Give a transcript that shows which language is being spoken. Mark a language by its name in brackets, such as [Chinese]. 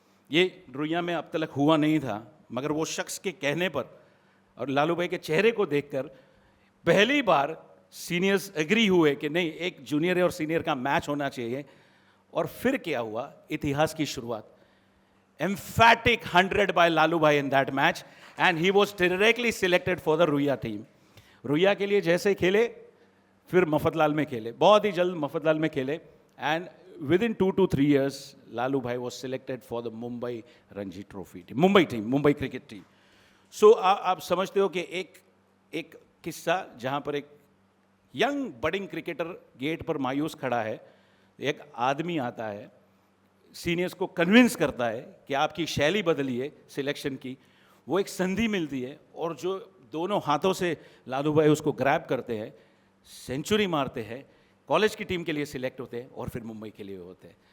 [Hindi] ये रुइया में अब तक हुआ नहीं था, मगर वो शख्स के कहने पर और लालू भाई के चेहरे को देखकर पहली बार सीनियर्स एग्री हुए कि नहीं, एक जूनियर और सीनियर का मैच होना चाहिए. और फिर क्या हुआ, इतिहास की शुरुआत. [English] Emphatic 100 by Lalu bhai in that match and he was directly selected for the Ruia team. [Hindi] Ruia के लिए जैसे खेले, फिर मफतलाल में खेले, बहुत ही जल्द मफतलाल में खेले, [English] and within 2 to 3 years [Hindi] Lalu भाई [English] was selected for the Mumbai Ranji trophy team, [Hindi] Mumbai cricket team. सो आप समझते हो कि एक किस्सा जहां पर एक यंग बडिंग क्रिकेटर गेट पर मायूस खड़ा है, एक आदमी आता है, सीनियर्स को कन्विंस करता है कि आपकी शैली बदलिए सिलेक्शन की. वो एक संधि मिलती है और जो दोनों हाथों से लालू भाई उसको ग्रैब करते हैं, सेंचुरी मारते हैं, कॉलेज की टीम के लिए सिलेक्ट होते हैं और फिर मुंबई के लिए होते हैं.